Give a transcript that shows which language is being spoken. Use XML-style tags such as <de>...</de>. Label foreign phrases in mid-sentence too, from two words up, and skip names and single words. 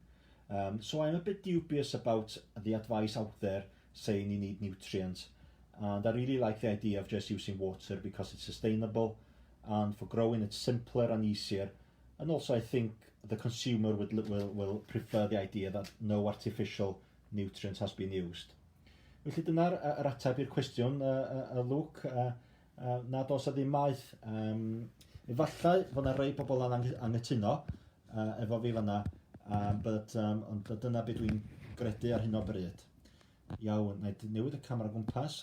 <en>So I'm a bit dubious about the advice out there saying you need nutrients. And I really like the idea of just using water because it's sustainable, and for growing it's simpler and easier. And also I think the consumer will prefer the idea that no artificial nutrients has been used.</en> <cy>Felly dyna'r ateb i'r cwestiwn, Luke. Nad oes ddim maeth. Efallai fod yna rhai pobl yn anghytuno efo fi fanna, ond dyna beth dwi'n gredu ar hyn o bryd. Iawn, na I newid y camera gwmpas.</cy>